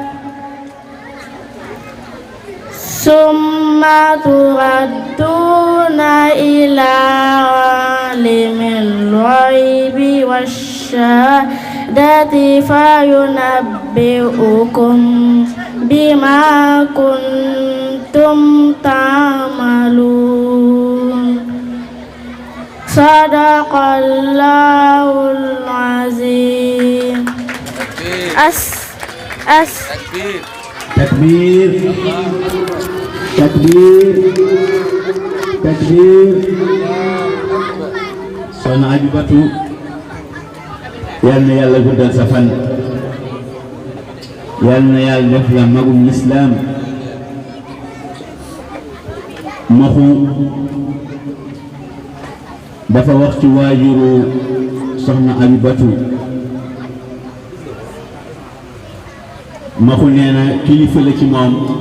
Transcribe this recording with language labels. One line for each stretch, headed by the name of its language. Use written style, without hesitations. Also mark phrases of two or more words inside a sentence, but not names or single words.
Arabic: ثم تردون إلى عالم الغيب والشهادة فينبئكم بما كنتم تعملون صدق الله العظيم. تكبير تكبير تكبير
Wolof: Soxna Abibatu yal na yàlla guddal sa fan yal na yàlla def la magum lislaam maxu dafa wax ci waajuru Soxna Abibatu maxu nee na kilifa la ci moom